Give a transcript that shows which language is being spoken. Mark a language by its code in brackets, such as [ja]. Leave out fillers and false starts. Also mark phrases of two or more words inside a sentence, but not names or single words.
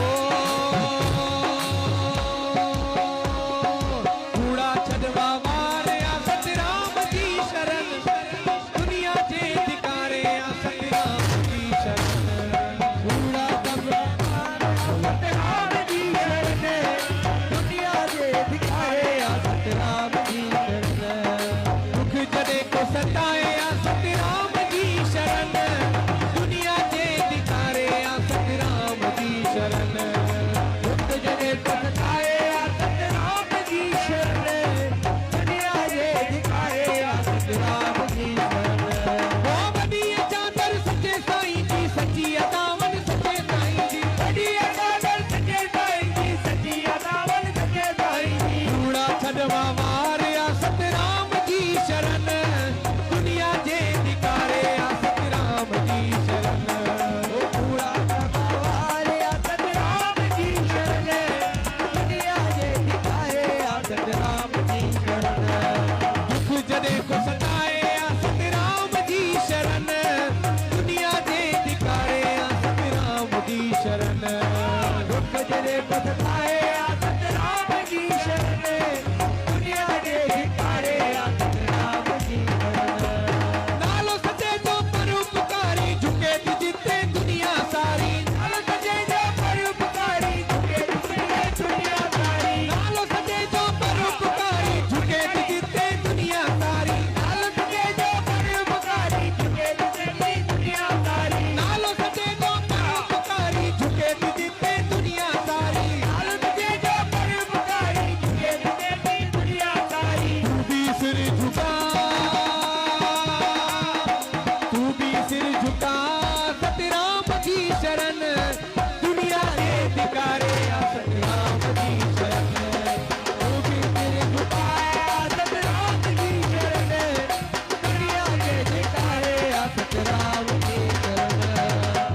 [sd] कूड़ा छॾवा वारे आ सतराम जी शरण, दुनिया जे धिकारे आ सतराम जी शरण। कूड़ा छॾवा वारे आ सतराम जी शरण, दुनिया जे धिकारे आ सतराम जी शरण। दुख जने को सताए आ सतराम जी शरण, दुनिया जे धिकारे आ सतराम जी शरण। दुख जने को सताए आ सतराम जी शरण, दुनिया जे धिकारे आ सतराम जी शरण। वो वॾी चादर सचे साईं जी सची अदावन सचे साईं जी, वॾी चादर सचे साईं जी सची अदावन सचे साईं जी। कूड़ा छॾवा वारे आ सतराम जी शरण, दुनिया जे धिकारे आ सतराम जी शरण। ओ कूड़ा छॾवा वारे आ सतराम जी शरण, दुनिया जे धिकारे आ सतराम जी शरण। दुख जने को सताए आ सतराम जी शरण, दुनिया जे धिकारे आ सतराम जी शरण। दुख जने को सताए आ सतराम जी शरण, दुनिया जे धिकारे आ सतराम जी शरण। नालो सचे जो परोपकारी झुके थी जिते दुनिया सारी, नालो सचे जो परोपकारी झुके जिते दुनिया सारी। नालो सचे जो परोपकारी झुके थी जिते दुनिया सारी, नालो सचे जो परोपकारी झुके जिते दुनिया सारी। नालो सचे जो परोपकारी झुके थी जिते दुनिया सारी। नालो सचे जो परोपकारी झुके जिते दुनिया सारी। [hi] तू भी सिर झुका, तू भी सिर झुका [sd] सतराम जी शरण, दुनिया के धिकारे आ सतराम जी शरण। [hi] तू भी सिर झुकाया [sd] सतराम जी शरण, दुनिया के धिकारे आ सतराम जी शरण।